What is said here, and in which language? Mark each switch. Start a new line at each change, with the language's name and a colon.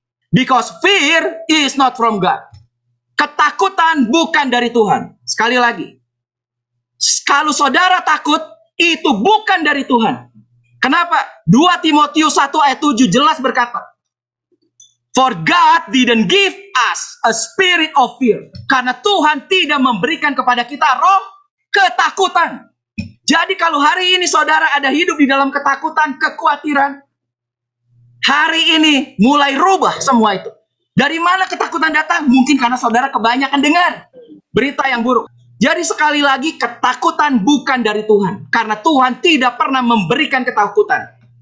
English: Because fear is not from God.
Indonesian: Ketakutan bukan dari Tuhan. Sekali lagi. Kalau saudara takut, itu bukan dari Tuhan. Kenapa? 2 Timotius 1 ayat 7 jelas berkata,
English: for God didn't give us a spirit of fear.
Indonesian: Karena Tuhan tidak memberikan kepada kita roh ketakutan. Jadi kalau hari ini saudara ada hidup di dalam ketakutan, kekhawatiran, hari ini mulai rubah semua itu. Dari mana ketakutan datang? Mungkin karena saudara kebanyakan dengar berita yang buruk. Jadi sekali lagi, ketakutan bukan dari Tuhan. Karena Tuhan tidak pernah memberikan ketakutan.